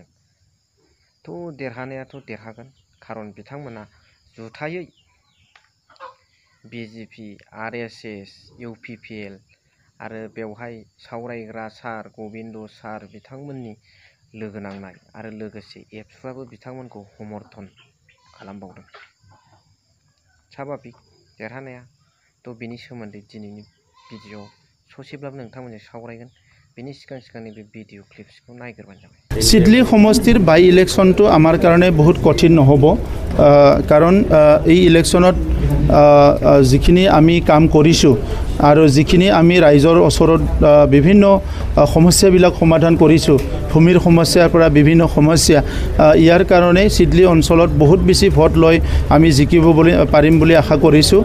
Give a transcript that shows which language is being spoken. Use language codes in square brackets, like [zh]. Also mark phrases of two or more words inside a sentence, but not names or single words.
[brx] थ' देरहानायाथ' देरहागोन खारन बिथांमोना जुथायै बिजेपि आरएसएस इउपिपिएल आरो बेवहाय सावरायग्रा सार गबिन्द सार बिथांमोननि लोगो नांनाय आरो लोगोसे एबसुआबो बिथांमोनखौ समर्थन खालामबावदों। स्वाभाबिक देरहानाया थ' बिनि सोमोन्दै दिनैनि भिडिअ ससेब्लाबो नोंथांमोनजों सावरायगोन। बेनि सिगांनि बे भिडिअ क्लिप्सखौ नायग्रोबानो जाबाय। [as] ছিডলী সমষ্টিৰ বাই ইলেকশনটো আমাৰ কাৰণে বহুত কঠিন নহ'ব कारण এই ইলেকশ্যনত যিখিনি আমি কাম কৰিছোঁ আৰু যিখিনি আমি ৰাইজৰ ওচৰত বিভিন্ন সমস্যাবিলাক সমাধান কৰিছোঁ ভূমিৰ সমস্যাৰ পৰা বিভিন্ন সমস্যা ইয়াৰ কাৰণে সিডলি অঞ্চলত বহুত বেছি ভোট লৈ আমি জিকিব পাৰিম বুলি আশা কৰিছোঁ।